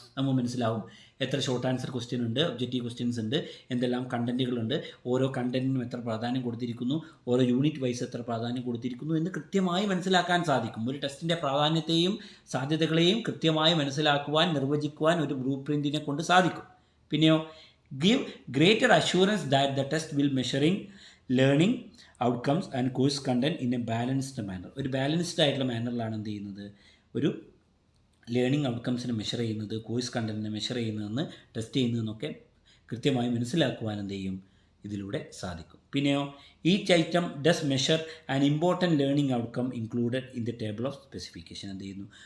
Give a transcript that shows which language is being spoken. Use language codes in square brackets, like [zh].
[ml] നമുക്ക് മനസ്സിലാവും എത്ര ഷോർട്ട് ആൻസർ ക്വസ്റ്റ്യൻ ഉണ്ട്, ഒബ്ജക്റ്റീവ് ക്വസ്റ്റ്യൻസ് ഉണ്ട്, എന്തെല്ലാം കണ്ടൻറ്റുകളുണ്ട്, ഓരോ കണ്ടൻറ്റിനും എത്ര പ്രാധാന്യം കൊടുത്തിരിക്കുന്നു, ഓരോ യൂണിറ്റ് വൈസ് എത്ര പ്രാധാന്യം കൊടുത്തിരിക്കുന്നു എന്ന് കൃത്യമായി മനസ്സിലാക്കാൻ സാധിക്കും. ഒരു ടെസ്റ്റിൻ്റെ പ്രാധാന്യത്തെയും സാധ്യതകളെയും കൃത്യമായി മനസ്സിലാക്കുവാൻ, നിർവചിക്കുവാൻ ഒരു ബ്ലൂ പ്രിൻറ്റിനെ കൊണ്ട് സാധിക്കും. പിന്നെയോ [en] give greater assurance that the test will measuring learning outcomes and course content in a balanced manner. [ml] ഒരു ബാലൻസ്ഡ് ആയിട്ടുള്ള മാനറിലാണ് എന്ത് ചെയ്യുന്നത്? ഒരു ലേണിംഗ് ഔട്ട്കംസിനെ മെഷർ ചെയ്യുന്നത്, കോഴ്സ് കണ്ടൻറ്റിനെ മെഷർ ചെയ്യുന്നതെന്ന്, ടെസ്റ്റ് ചെയ്യുന്നതെന്നൊക്കെ കൃത്യമായി മനസ്സിലാക്കുവാൻ എന്ത് ചെയ്യും? ഇതിലൂടെ സാധിക്കും. [en] പിന്നെയോ each item does measure an important learning outcome included in the table of specification. [ml] എന്ത് ചെയ്യുന്നു?